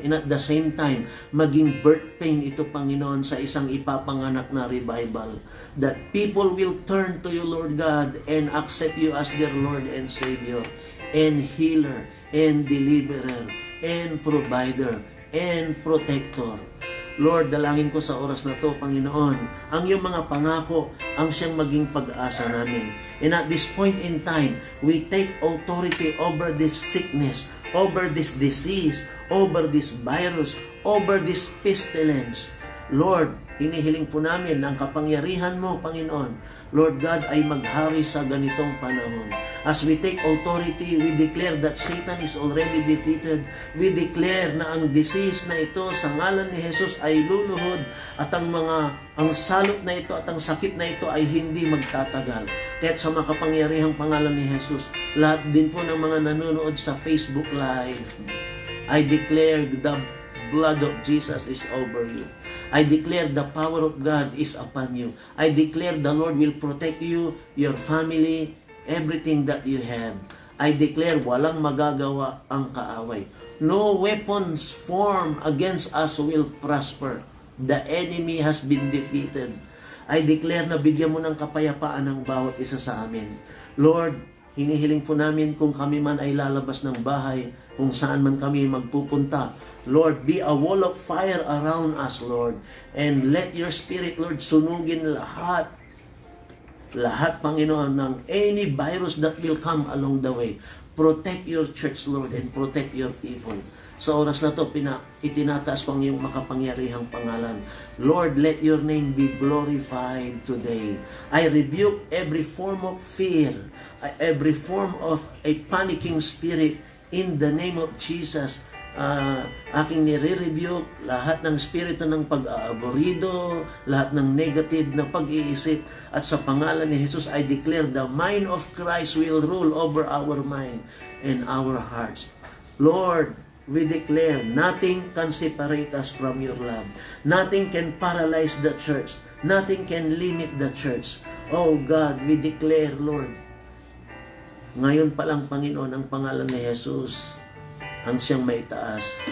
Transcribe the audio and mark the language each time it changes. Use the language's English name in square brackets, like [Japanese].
[English] And at the same time, [Filipino] maging birth pain ito, Panginoon, sa isang ipapanganak na revival. [English] That people will turn to you, Lord God, and accept you as their Lord and Savior, and healer, and deliverer, and provider, and protector. [Filipino] Lord, dalangin ko sa oras na to, Panginoon, ang iyong mga pangako ang siyang maging pag-asa namin. [English] And at this point in time, we take authority over this sickness, over this disease, over this virus, over this pestilence. [Filipino] Lord, hinihiling po namin ang kapangyarihan mo, Panginoon, Lord God, ay maghari sa ganitong panahon. [English] As we take authority, we declare that Satan is already defeated. We declare [Filipino] na ang disease na ito sa ngalan ni Jesus ay luluhod, at ang salot na ito at ang sakit na ito ay hindi magtatagal. Kaya't sa makapangyarihang pangalan ni Jesus, lahat din po ng mga nanonood sa Facebook Live, [English] I declare the blood of Jesus is over you. I declare the power of God is upon you. I declare the Lord will protect you, your family, everything that you have. I declare [Filipino] walang magagawa ang kaaway. [English] No weapons formed against us will prosper. The enemy has been defeated. I declare [Filipino] na bigyan mo ng kapayapaan ang bawat isa sa amin. Lord, hinihiling po namin kung kami man ay lalabas ng bahay, kung saan man kami magpupunta. [English] Lord, be a wall of fire around us, Lord. And let your Spirit, Lord, [Filipino] sunugin lahat, Panginoon, ng [English] any virus that will come along the way. Protect your church, Lord, and protect your people. [Filipino] Sa oras na to, itinataas ko ang iyong makapangyarihang pangalan. [English] Lord, let your name be glorified today. I rebuke every form of fear, every form of a panicking spirit in the name of Jesus. [Filipino] Aking nire-rebuke lahat ng spirito ng pag-aaborido, lahat ng negative na pag-iisip, at sa pangalan ni Jesus, [English] I declare the mind of Christ will rule over our mind and our hearts. Lord, we declare nothing can separate us from your love. Nothing can paralyze the church. Nothing can limit the church. Oh God, we declare, Lord, [Filipino] ngayon pa lang, Panginoon, ang pangalan ni Jesus ang siyang may taas.